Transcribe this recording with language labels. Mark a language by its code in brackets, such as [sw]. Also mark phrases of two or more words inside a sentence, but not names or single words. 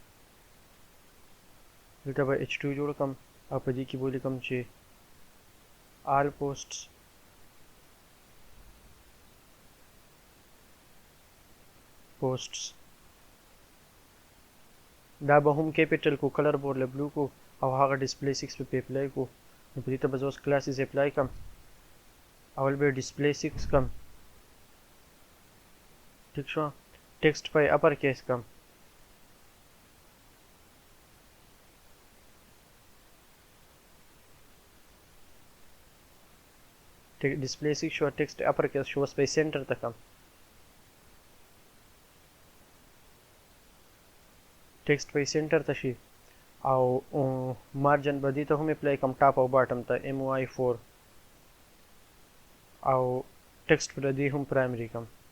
[ps] دلته به H2 جوړ کړم او په دې کې به ولیکم چې [en] all posts [ps] دا به هم کیپیټل کو، کلر بورډ له بلو کو او هغه ډسپلی 6 په اپلای کو. نو په دې ته به زه اوس کلاسز اپلای کړم. اول به ډسپلی 6 کړم. ٹھیک شو، ٹیکسٹ پہ [en] upper case [ps] کم. ڈسپلے 6 شو، [en] text upper case [ps] شو، اس پہ سینٹر تک کم. ټیکسټ په سنټر ته شي او مارجن به دې ته هم اپلای کړم، ټاپ او باټم ته MY4 او ټیکسټ پر دې هم پرایمري کړم.